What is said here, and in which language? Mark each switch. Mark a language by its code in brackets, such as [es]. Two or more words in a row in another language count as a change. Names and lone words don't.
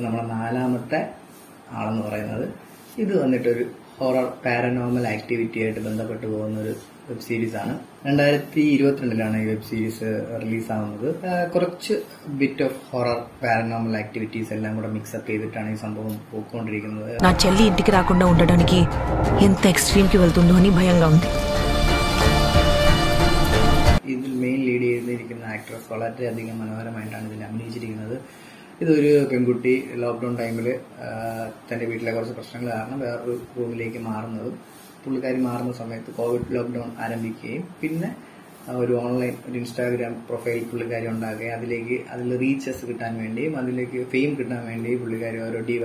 [ml] നമ്മുടെ 4ാമത്തെ ആളെന്ന് പറയുന്നത്. ഇത് വന്നിട്ടൊരു [en] horror paranormal activity [ml] ആയിട്ട് ബന്ധപ്പെട്ട് പോകുന്ന ഒരു [en] web seriesആണ്. [ml] 2022 ഈ [en] web series [ml] റിലീസാവുന്നത്. കുറച്ച് [en] bit of horror paranormal activities [ml] എല്ലാം കൂടെ മിക്സപ്പ് ചെയ്തിട്ടാണ് ഈ സംഭവം പോയിക്കൊണ്ടിരിക്കുന്നത്. [te] నా చెల్లి ఇంటికి రాకుండా ఉండడానికి ఎంత ఎక్స్ట్రీమ్ కి వెళ్తుందో అని భయంగా ఉంది. [ml] ഇതിൽ മെയിൻലി അഭിനയിച്ചിരിക്കുന്ന ആക്ട്രസ് വളരെയധികം മനോഹരമായിട്ടാണ് ഇതിൽ അഭിനയിച്ചിരിക്കുന്നത്. ഇതൊരു പെൺകുട്ടി [en] lockdown timeിൽ [ml] തന്റെ വീട്ടിലെ കുറച്ച് പ്രശ്നങ്ങൾ കാരണം വേറൊരു റൂമിലേക്ക് മാറുന്നതും പുള്ളിക്കാരി മാറുന്ന സമയത്ത് [en] Covid lockdown [ml] ആരംഭിക്കുകയും പിന്നെ ഒരു ഓൺലൈൻ ഒരു ഇൻസ്റ്റാഗ്രാം പ്രൊഫൈൽ പുള്ളിക്കാരി ഉണ്ടാക്കുകയും അതിൽ റീച്ചസ് കിട്ടാൻ വേണ്ടിയും അതിലേക്ക് ഫെയിം കിട്ടാൻ വേണ്ടിയും പുള്ളിക്കാരി ഓരോ